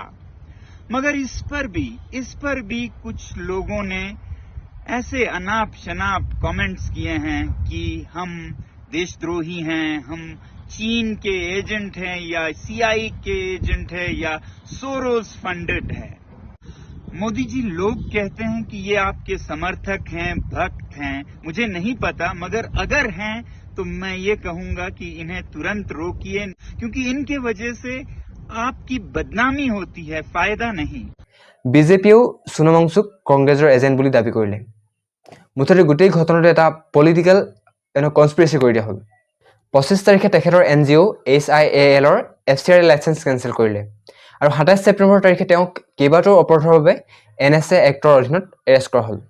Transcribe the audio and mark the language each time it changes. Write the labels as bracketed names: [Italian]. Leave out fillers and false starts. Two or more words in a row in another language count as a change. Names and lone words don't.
[Hindi] मगर इस पर भी कुछ लोगों ने ऐसे अनाप शनाप कमेंट्स किए हैं कि हम देशद्रोही हैं, हम चीन के एजेंट हैं या CIA के एजेंट है या सोरोस फंडेड है। मोदी जी, लोग कहते हैं कि ये आपके समर्थक हैं, भक्त हैं, मुझे नहीं पता, मगर अगर हैं तो मैं ये कहूंगा कि इन्हें तुरंत रोकिए, क्योंकि इनके वजह से आपकी बदनामी होती है, फायदा नहीं। [Assamese] বিজেপিয়েও সোনম ৱাংচুক কংগ্ৰেছৰ এজেণ্ট বুলি দাবী কৰিলে। মুঠতে গোটেই ঘটনাটো এটা [English] political conspiracy [Assamese] কৰি দিয়া হ'ল। 25 তাৰিখে তেখেতৰ NGO HIALৰ FCRA [English] license cancel [Assamese] কৰিলে আৰু 27 ছেপ্টেম্বৰ তাৰিখে তেওঁক কেইবাটাও অপৰাধৰ বাবে NSA এক্টৰ অধীনত এৰেষ্ট কৰা হ'ল।